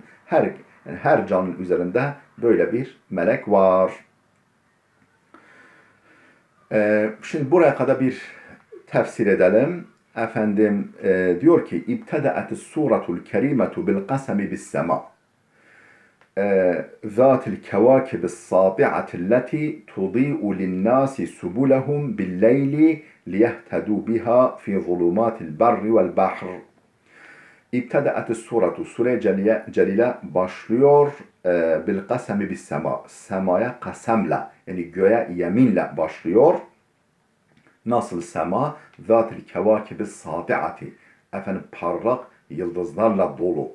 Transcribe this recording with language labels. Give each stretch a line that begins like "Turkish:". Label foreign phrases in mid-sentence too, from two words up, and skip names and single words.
Turkish: Her canın üzerinde böyle bir melek var. Şimdi buraya kadar bir tefsir edelim. Diyor ki
Arabic: ابتدأت السورة الكريمة بالقسم بالسماء. ذات الكواكب الساطعة التي تضيء للناس سبلهم بالليل ليهتدوا بها في ظلمات البر والبحر. ابتدأت السورة
Turkish: sure celile başlıyor
Arabic: بالقسم بالسماء.
Turkish: Semaya kasemle yani göğe yeminle başlıyor. Nasıl sema?
Arabic: ذات الكواكب الساطعة.
Turkish: Parlak yıldızlarla dolu.